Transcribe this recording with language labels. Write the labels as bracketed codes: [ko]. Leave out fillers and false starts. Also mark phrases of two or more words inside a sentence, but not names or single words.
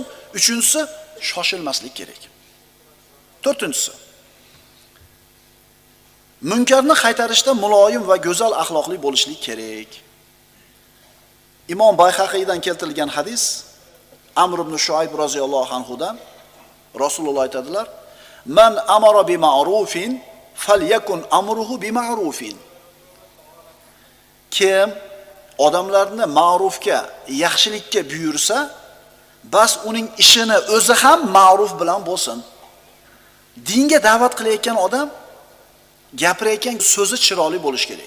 [uz] Uchinchisi, shoshilmaslik kerak. To'rtinchisi, munkarni qaytarishda muloyim va go'zal axloqli bo'lishlik kerak. Imom Bayhaqiydan keltirilgan hadis, Amr ibn Shuayb roziyallohu anhudan Rasululloh aytadilar: [ar] "من أمر بمعروف فليكن أمره بمعروف." [uz] Kim odamlarni ma'rufga, yaxshilikka buyursa, bas uning ishini o'zi ham ma'ruf bilan bo'lsin. Dinga da'vat qilayotgan odam gapirayotgan so'zi chiroyli bo'lish kerak.